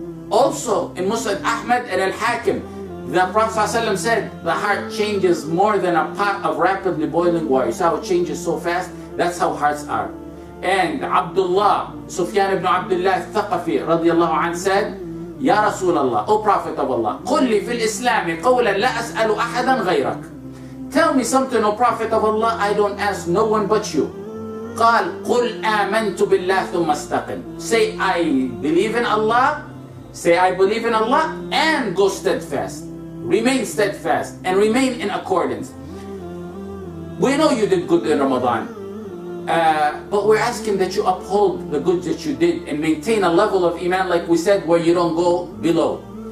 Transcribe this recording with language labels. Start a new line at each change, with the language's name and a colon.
English: Also, in Musnad Ahmad and Al-Hakim, the Prophet ﷺ said, the heart changes more than a pot of rapidly boiling water. You see how it changes so fast? That's how hearts are. And Abdullah, Sufyan ibn Abdullah al-Thaqafi radiyallahu anh said, Ya Rasulallah, O Prophet of Allah,
Arabic: قل لي في الإسلام قولا لا أسأل أحدا غيرك.
English: Tell me something, O Prophet of Allah, I don't ask no one but you.
Arabic: قال قل آمنت بالله ثم استقم.
English: Say I believe in Allah, say I believe in Allah, and go steadfast. Remain steadfast and remain in accordance. We know you did good in Ramadan. But we're asking that you uphold the good that you did and maintain a level of iman, like we said, where you don't go below.